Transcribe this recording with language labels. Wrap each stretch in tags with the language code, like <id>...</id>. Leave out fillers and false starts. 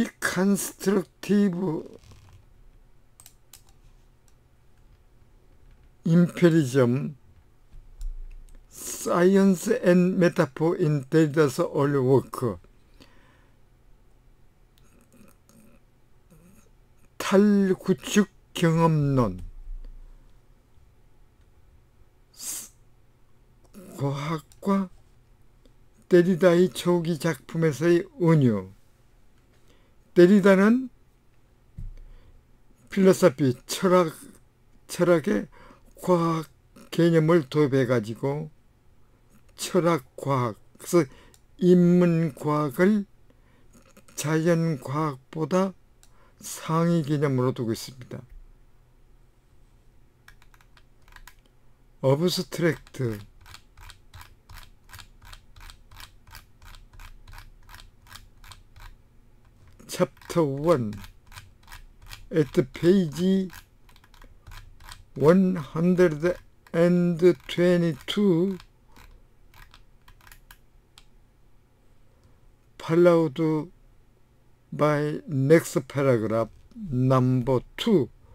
<en>Deconstructive empiricism, science and metaphor in Derrida's early work.</en> <ko>탈구축 경험론, 과학과 데리다의 초기 작품에서의 은유. 데리다는 필로소피, 철학의 과학 개념을 도입해가지고 철학과학, 그래서 인문과학을 자연과학보다 상위 개념으로 두고 있습니다.</ko> <en>어브스트랙트, 챕터 1 at page 122 followed by next paragraph number 2.</en>